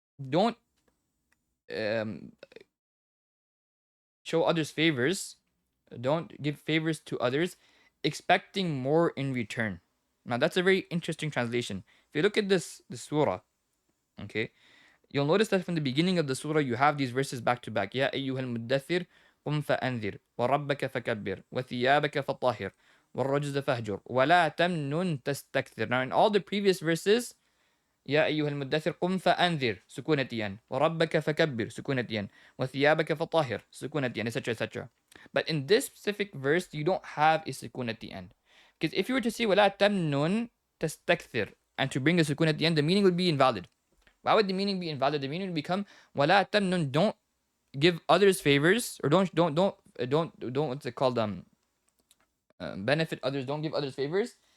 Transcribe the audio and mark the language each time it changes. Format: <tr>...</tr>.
<en>Don't show others favors. Don't give favors to others, expecting more in return. Now that's a very interesting translation. If you look at the surah, okay, you'll notice that from the beginning of the surah you have these verses back to back.</en> <ar>يا أيها المدثر قم فأنذر وربك فكبر وثيابك فطهر والرجز فهجر ولا تمنن تستكثر.</ar> <en>Now in all the previous verses,</en> <ar>يا أيها المدثر قم فأنذر سكونتين وربك فكبر سكونتين وثيابك فطهر سكونتين,</ar> <en>etc, etc. But in this specific verse you don't have a sukun at the end, because if you were to say</en> <ar>ولا تمنن تستكثر</ar> <en>and to bring a sukun at the end, the meaning would be invalid. Why would the meaning be invalid? The meaning would become</en> <ar>ولا تمنن,</ar> <en>don't give others favors, or don't what's it called, benefit others, don't give others favors.</en>